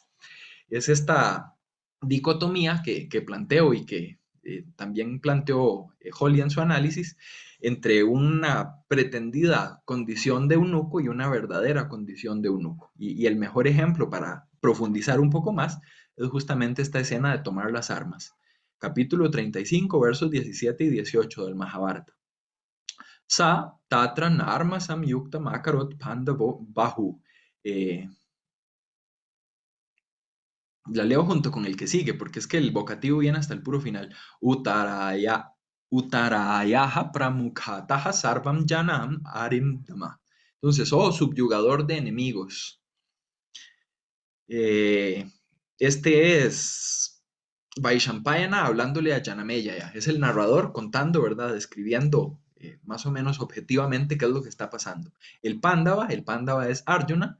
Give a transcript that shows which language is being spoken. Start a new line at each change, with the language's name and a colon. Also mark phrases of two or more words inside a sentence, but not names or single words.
Spanish: Es esta dicotomía que planteo y que también planteó Holly en su análisis entre una pretendida condición de eunuco y una verdadera condición de eunuco. Y el mejor ejemplo para profundizar un poco más es justamente esta escena de tomar las armas. Capítulo 35, versos 17 y 18 del Mahabharata.
Sanskrit: Sa tatra narma samyukta makarot pandavo bahu.
Spanish: La leo junto con el que sigue, porque es que el vocativo viene hasta el puro final.
Sanskrit: Utarayaha pramukhataha sarvam janam arimdama.
Spanish: Entonces, oh subyugador de enemigos. Este es Vaishampayana hablándole a Janameya. Es el narrador contando, ¿verdad? Describiendo más o menos objetivamente qué es lo que está pasando. El Pándava es Arjuna.